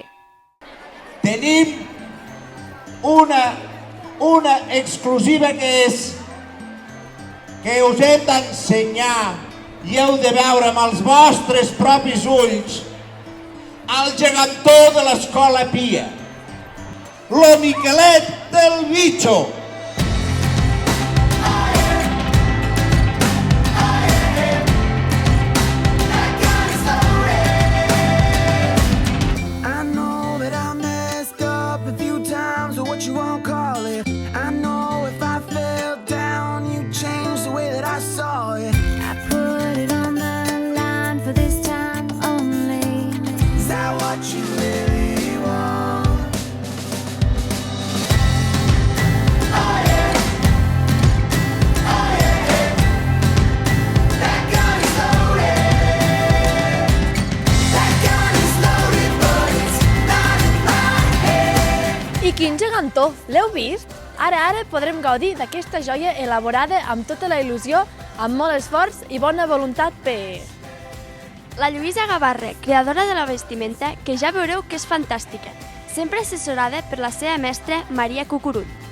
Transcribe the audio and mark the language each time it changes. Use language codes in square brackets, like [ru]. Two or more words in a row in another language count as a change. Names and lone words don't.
[ca] Tenim una exclusiva que us hem d'ensenyar i heu de veure amb els vostres propis ulls el gegantó de l'Escola Pia, lo Miquelet del Bitxo. [en] I know that I messed up a few times, or what you won't call it. I know if I fell down, you'd change the way that I saw it. I put it on the line for this time only. Is that what you really want? Oh yeah, oh yeah. That gun is loaded. That gun is loaded, but it's not in my head. [ca] I quin gegantó! L'heu vist? Ara podrem gaudir d'aquesta joia elaborada amb tota la il·lusió, amb molt esforç i bona voluntat per... La Lluïsa Gavarra, creadora de la vestimenta, que ja veureu que és fantàstica, sempre assessorada per la seva mestra Maria Cucurull.